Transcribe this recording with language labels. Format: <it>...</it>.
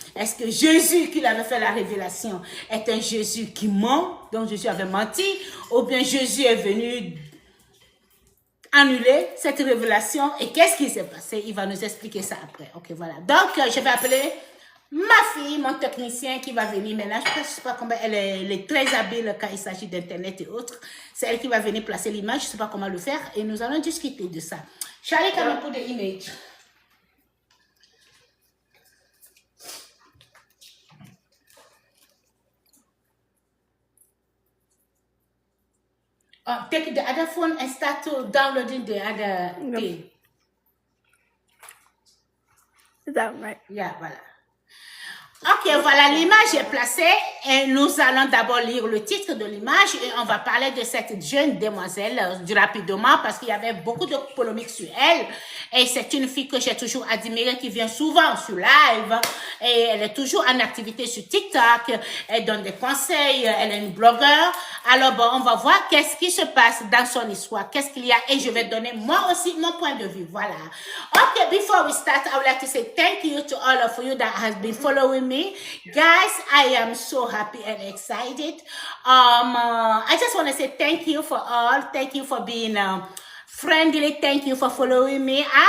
<fr>Est-ce que Jésus, qui avait fait la révélation, est un Jésus qui ment, donc Jésus avait menti, ou bien Jésus est venu annuler cette révélation et qu'est-ce qui s'est passé? Il va nous expliquer ça après. Ok, voilà. Donc, je vais appeler ma fille, mon technicien qui va venir maintenant. Je ne sais pas comment elle est très habile quand il s'agit d'Internet et autres. C'est elle qui va venir placer l'image. Je ne sais pas comment le faire et nous allons discuter de ça.</fr> <en>Charlie, can you put the image? Take the other phone and start to downloading the other thing. Is that right?</en> <fr>Yeah, voilà. Ok, voilà, l'image est placée. Et nous allons d'abord lire le titre de l'image et on va parler de cette jeune demoiselle rapidement parce qu'il y avait beaucoup de polémiques sur elle. Et c'est une fille que j'ai toujours admirée qui vient souvent sur live et elle est toujours en activité sur TikTok. Elle donne des conseils, elle est une blogueur. Alors bon, on va voir qu'est-ce qui se passe dans son histoire, qu'est-ce qu'il y a et je vais donner moi aussi mon point de vue. Voilà.</fr> <en>Okay, before we start, I would like to say thank you to all of you that has been following me. Guys, I am so happy and excited. I just want to say thank you for all. Thank you for being friendly. Thank you for following me.</en>